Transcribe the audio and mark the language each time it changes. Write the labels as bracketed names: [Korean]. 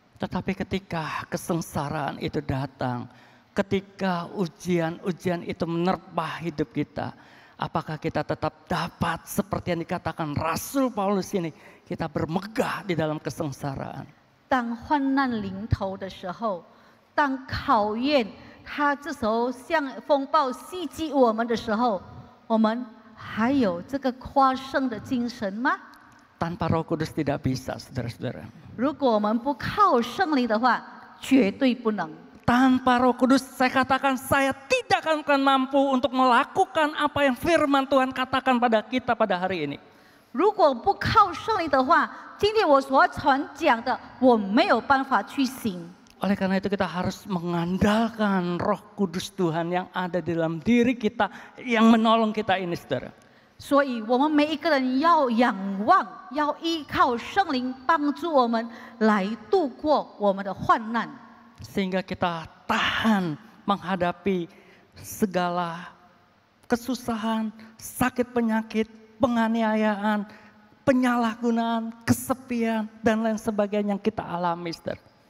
[Indonesian] Tetapi ketika kesengsaraan itu datang, ketika ujian-ujian itu menerpa hidup kita, apakah kita tetap dapat seperti yang dikatakan Rasul Paulus ini, kita bermegah di dalam kesengsaraan? [Chinese] 当患难临头的时候，当考验它这时候像风暴袭击我们的时候，我们还有这个夸胜的精神吗？ [Indonesian] Tanpa Roh Kudus tidak bisa, saudara-saudara. [Chinese] 如果我们不靠圣灵的话，绝对不能。 [Indonesian] Tanpa Roh Kudus, saya katakan saya tidak akan mampu untuk melakukan apa yang firman Tuhan katakan pada kita pada hari ini. [Chinese] 如果不靠圣灵的话，今天我所传讲的，我没有办法去行。 [Indonesian] Oleh karena itu kita harus mengandalkan Roh Kudus Tuhan yang ada di dalam diri kita, yang menolong kita ini, saudara. [Chinese] 所以我们每一个人要仰望，要依靠圣灵帮助我们来度过我们的患难。 [Indonesian] Sehingga kita tahan menghadapi segala kesusahan, sakit penyakit, penganiayaan, penyalahgunaan, kesepian, dan lain sebagainya yang kita alami, saudara.